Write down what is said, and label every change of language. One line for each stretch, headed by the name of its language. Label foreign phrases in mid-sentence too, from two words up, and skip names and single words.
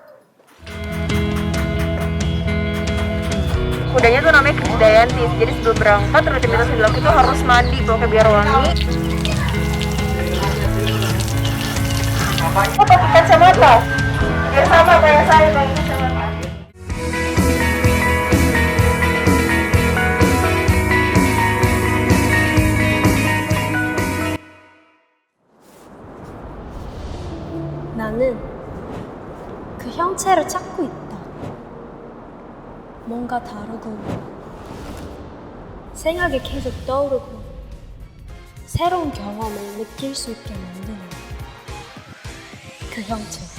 Indonesian: Kudanya tuh namanya Krisdayanti, jadi sebelum berangkat rutinitas yang dilakukan itu harus mandi pokoknya biar wangi. Oh, pakai kacamata biar sama kayak saya pakai kacamata.
Korean: 나는 그 형체를 찾고 있다. 뭔가 다르고 생각이 계속 떠오르고 새로운 경험을 느낄 수 있게 만드는 그 형체.